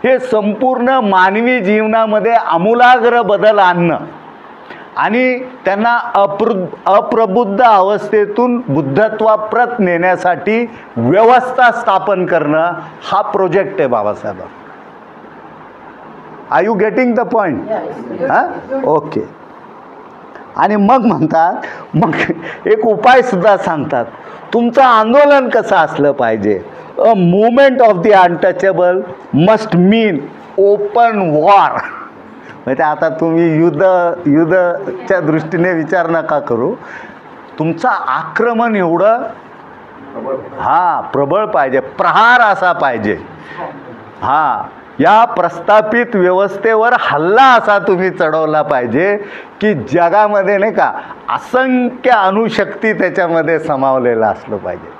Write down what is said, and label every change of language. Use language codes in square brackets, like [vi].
[mr] हे संपूर्ण मानवी जीवनामध्ये आमूलाग्र बदल आणणं आणि त्यांना अप्रबुद्ध अवस्थेतून बुद्धत्वाप्रत नेण्यासाठी व्यवस्था स्थापन करणं हा प्रोजेक्ट आहे Babasaheb. [en] Are you getting the point? [mr] Okay. आणि मग म्हणतात, मग एक उपायसुद्धा सांगतात, तुमचं आंदोलन कसं असलं पाहिजे. [en] A movement of the untouchable must mean open war. [mr] म्हणजे आता तुम्ही युद्धच्या दृष्टीने विचार नका करू, तुमचं आक्रमण एवढं प्रबळ पाहिजे, प्रहार असा पाहिजे. या प्रस्थापित व्यवस्थेवर हल्ला असा तुम्ही चढवला पाहिजे की जगामध्ये, नाही का, असंख्य अणुशक्ती त्याच्यामध्ये समावलेला असलं पाहिजे.